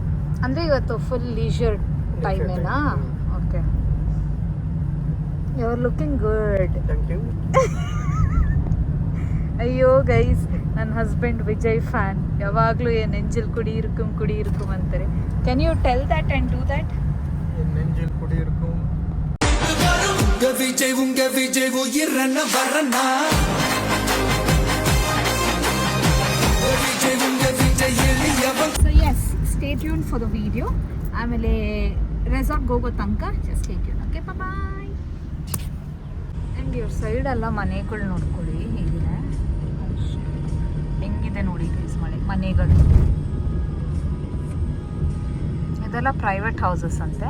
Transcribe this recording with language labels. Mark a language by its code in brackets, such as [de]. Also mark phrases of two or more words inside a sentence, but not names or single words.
[kn] ಅಂದರೆ ಇವತ್ತು [en] full leisure [kn] ಟೈಮೇನಾ? ಓಕೆ. [en] You are looking good. Thank you. [kn] ಅಯ್ಯೋ ಗೈಸ್, ನನ್ನ ಹಸ್ಬೆಂಡ್ ವಿಜಯ್ ಫ್ಯಾನ್. ಯಾವಾಗಲೂ ಏನು [ta] நெஞ்சில் குடி இருக்கும் [kn] ಅಂತಾರೆ. [en] Can you tell that and do that? [ta] நெஞ்சில் குடியிருக்கும் உங்க விஜய் உயிரன வரனா விஜய் உங்க விஜய் எளியவன். [en] So yes, stay tune for the video. [kn] ಆಮೇಲೆ ರೆಸಾರ್ಟ್ಗೆ ಹೋಗೋ ತನಕ [en] just stay tune. Okay, bye. [kn] ಆ್ಯಂಡ್ ಇವ್ರ ಸೈಡೆಲ್ಲ ಮನೆಗಳು ನೋಡ್ಕೊಳ್ಳಿ ಹೇಗಿದೆ, ಹೆಂಗಿದೆ ನೋಡಿ ಗೈಸ್. ಮನೆಗಳು ಇದೆಲ್ಲ [en] private houses [kn] ಅಂತೆ.